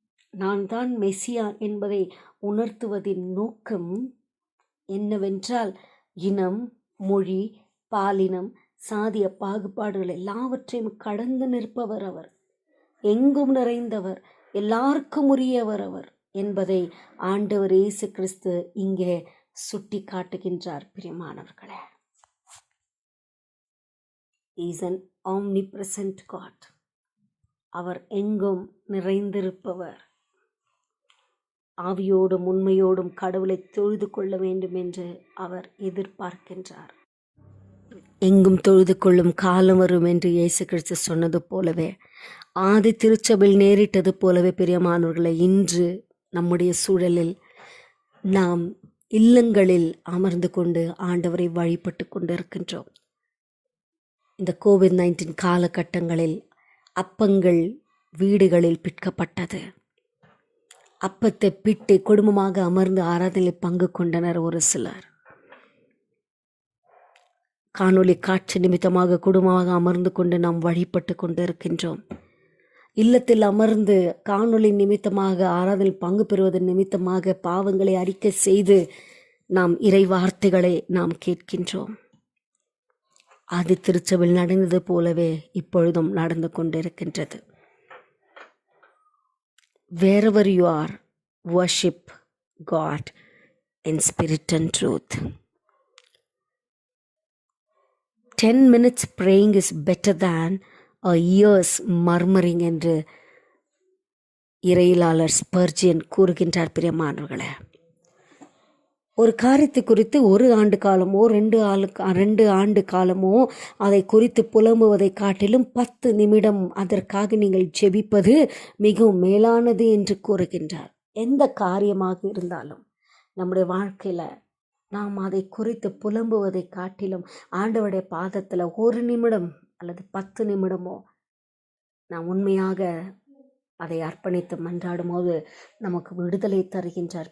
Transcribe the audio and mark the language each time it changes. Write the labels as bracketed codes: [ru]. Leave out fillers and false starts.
[ta] நான் தான் மெசியா என்பதை உணர்த்துவதின் நோக்கம் என்னவென்றால், இனம், மொழி, பாலினம், சாதிய பாகுபாடுகள் எல்லாவற்றையும் கடந்து நிற்பவர் அவர், எங்கும் நிறைந்தவர், எல்லாருக்கும் உரியவர் அவர் என்பதை ஆண்டவர் இயேசு கிறிஸ்து இங்கே சுட்டி காட்டுகின்றார். பிரியமானவர்களே, [en] Is an omnipresent God. [ta] அவர் எங்கும் நிறைந்திருப்பவர். ஆவியோடும் உண்மையோடும் கடவுளை தொழுது கொள்ள வேண்டும் என்று அவர் எதிர்பார்க்கின்றார். எங்கும் தொழுது கொள்ளும் காலம் வரும் என்று இயேசு கிறிஸ்து சொன்னது போலவே, ஆதி திருச்சபையில் நேரிட்டது போலவே, பிரியமானவர்களை, இன்று நம்முடைய சூழலில் நாம் இல்லங்களில் அமர்ந்து கொண்டு ஆண்டவரை வழிபட்டு கொண்டு இருக்கின்றோம். இந்த COVID-19 காலகட்டங்களில் அப்பங்கள் வீடுகளில் பிற்கப்பட்டது. அப்பத்தை பிட்டு குடும்பமாக அமர்ந்து ஆராதனையில் பங்கு கொண்டனர் ஒரு சிலர். காணொளி காட்சி நிமித்தமாக குடும்பமாக அமர்ந்து கொண்டு நாம் வழிபட்டு கொண்டு இருக்கின்றோம். இல்லத்தில் அமர்ந்து காணொளி நிமித்தமாக ஆராதனையில் பங்கு பெறுவதன் நிமித்தமாக பாவங்களை அறிக்கை செய்து நாம் இறை வார்த்தைகளை நாம் கேட்கின்றோம். ஆதி திருச்சபையில் நடந்தது போலவே இப்பொழுதும் நடந்து கொண்டிருக்கின்றது. [en] Wherever you are, worship God in spirit and truth. 10 minutes praying is better than a year's murmuring [ta] என்று இறையியலாளர் ஸ்பர்ஜியன் கூறுகின்றார். பிரியமானவர்களே, ஒரு காரியத்தை குறித்து 1 ஆண்டு காலமோ 2 ஆண்டு காலமோ அதை குறித்து புலம்புவதை காட்டிலும் 10 நிமிடம் அதற்காக நீங்கள் ஜெபிப்பது மிகவும் மேலானது என்று கூறுகின்றார். எந்த காரியமாக இருந்தாலும் நம்முடைய வாழ்க்கையில் நாம் அதை குறித்து புலம்புவதை காட்டிலும் ஆண்டவருடைய பாதத்தில் 1 நிமிடம் அல்லது 10 நிமிடமோ நாம் உண்மையாக அதை அர்ப்பணித்து மன்றாடும் போது நமக்கு விடுதலை தருகின்றார்.